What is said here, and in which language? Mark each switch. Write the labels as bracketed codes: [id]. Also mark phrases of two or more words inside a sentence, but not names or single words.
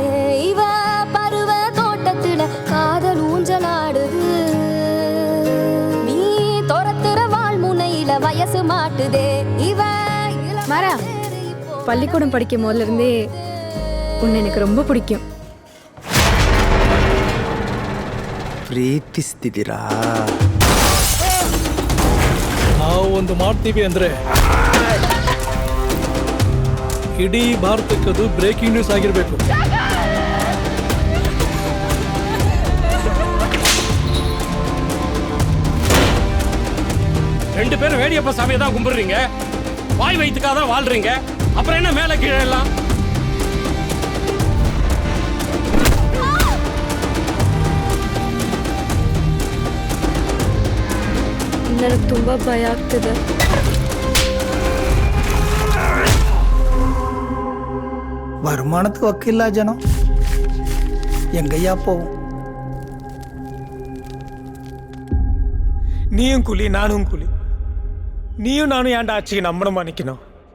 [ta] இவ பருவ தோட்டத்துல காதல் ஊஞ்சலாடுது. நீ துரத்துற வாழ் முனையில வயசு மாட்டுதே. இவ மாறா, பள்ளிக்கூடம் படிக்கும் போதுல இருந்தே உன்னை எனக்கு ரொம்ப பிடிக்கும். [kn] ಪ್ರೀತಿಸ್ತಿದ್ದೀರಾ? ನಾವು ಒಂದು ಮಾಡ್ತೀವಿ ಅಂದ್ರೆ ಇಡೀ ಭಾರತಕ್ಕದು [en] breaking news [kn] ಆಗಿರ್ಬೇಕು. [ta] ரெண்டு பேரும் வேடியப்ப சாமியை தான் கும்பிடுறீங்க, வாய் வயிற்றுக்காக தான் வாழ்றீங்க. அப்புறம் என்ன மேல கீழே எல்லாம்? [kn] ನನಗೆ ತುಂಬಾ ಭಯ ಆಗ್ತಿದೆ. [ta] வருமானத்துக்கு வக்கில்லா ஜனம் எங்கய்யா போவோம்? நீயும் கூலி நானும் கூலி. நீயும் நானும் ஏன்டா ஆட்சிக்கு நம்பணுமா நிக்கணும்?